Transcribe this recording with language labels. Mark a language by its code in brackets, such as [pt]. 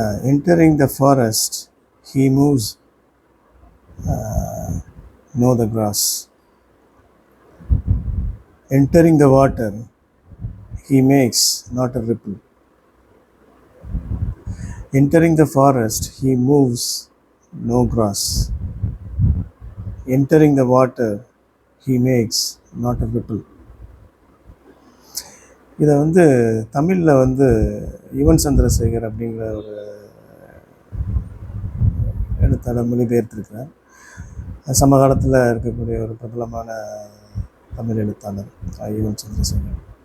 [en] Entering the forest he moves no the cross. Entering the water he maths not a ripple. Entering the forest, he moves no grass. Entering the water, he makes not a ripple. [ta] இதை தமிழில் யுவன் சந்திரசேகர் அப்படிங்கிற ஒரு எழுத்தாளர் மொழிபெயர்த்திருக்கிறார். சமகாலத்தில் இருக்கக்கூடிய ஒரு பிரபலமான தமிழ் எழுத்தாளர் யுவன் சந்திரசேகர்.